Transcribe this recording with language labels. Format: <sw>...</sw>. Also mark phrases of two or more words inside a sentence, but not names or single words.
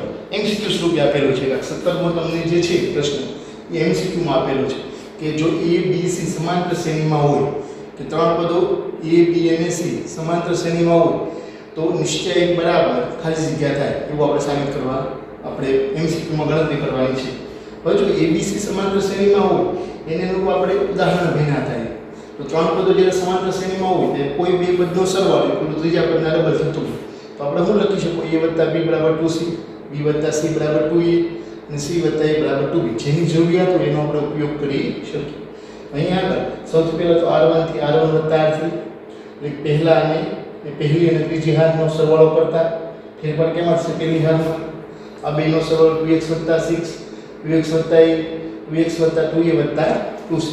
<gu>MCQ સ્વરૂપે આપેલું છે. 17મો તમને જે છે પ્રશ્ન એ MCQ માં આપેલો છે કે જો a b c સમાંતર શ્રેણીમાં હોય કે ત્રણ પદો a b અને c સમાંતર શ્રેણીમાં હોય તો નિશ્ચય એક બરાબર ખાલી જગ્યા થાય એવું આપણે સાબિત કરવા આપણે MCQ માં ગણતરી કરવાની છે. હવે જો a b c સમાંતર શ્રેણીમાં હોય એને અનુરૂપ આપણે ઉદાહરણ ભેગા થાય તો ત્રણ પદો જ્યારે સમાંતર શ્રેણીમાં હોય તો કોઈ બે પદનો સરવાળો કોઈ ત્રીજા પદના ડબલ થતો હોય તો આપણે શું લખી શકીએ? a + b = 2c, b + c = 2a અને c + a = 2b. જેની જરૂરિયાત હોય એનો આપણે ઉપયોગ કરી શકીએ. અહીંયા આગળ સૌથી પહેલા તો r1 થી r1 + r3 એટલે પહેલા અને પહેલી અને ત્રીજી હારનો સરવાળો કરતા ફેરફાર કેમ આવશે? પહેલી હારમાં આ બેનો સરવાળો 2x + 6 2x + 8 2x + 2a + 2c.</gu>